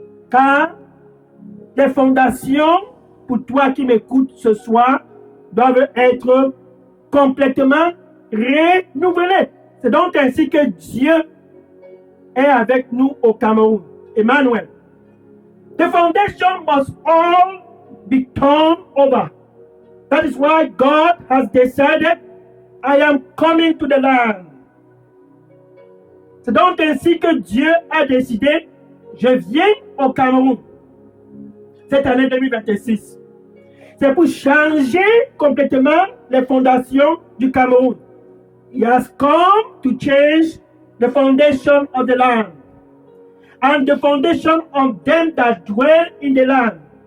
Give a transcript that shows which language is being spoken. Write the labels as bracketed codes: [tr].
[fr] Car les fondations, pour toi qui m'écoutes ce soir, doivent être complètement renouvelées. C'est donc ainsi que Dieu est avec nous au Cameroun. Emmanuel. [en] The foundation must all be turned over. That is why God has decided, I am coming to the land. [fr] C'est donc ainsi que Dieu a décidé, je viens au Cameroun cette année 2026. C'est pour changer complètement les fondations du Cameroun. [en] He has come to change the foundation of the land and the foundation of them that dwell in the land.